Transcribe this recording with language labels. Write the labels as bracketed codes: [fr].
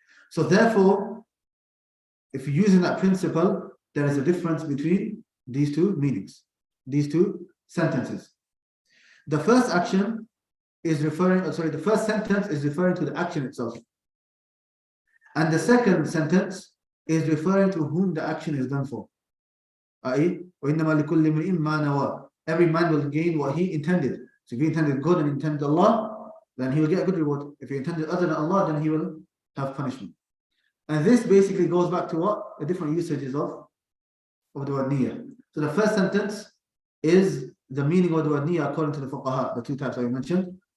[en] So therefore, if you're using that principle, there is a difference between these two meanings, these two sentences. The first action is referring, the first sentence is referring to the action itself. And the second sentence is referring to whom the action is done for. [ar] i.e., وَإِنَّمَا لِكُلِّ امْرِئٍ مَّا نَوَى. [en] Every man will gain what he intended. So if he intended good and intended Allah, then he will get a good reward. If he intended other than Allah, then he will have punishment. And this basically goes back to what? The different usages of the word niyyah. So the first sentence is the meaning of the word niyyah according to the fuqaha, the two types that we mentioned.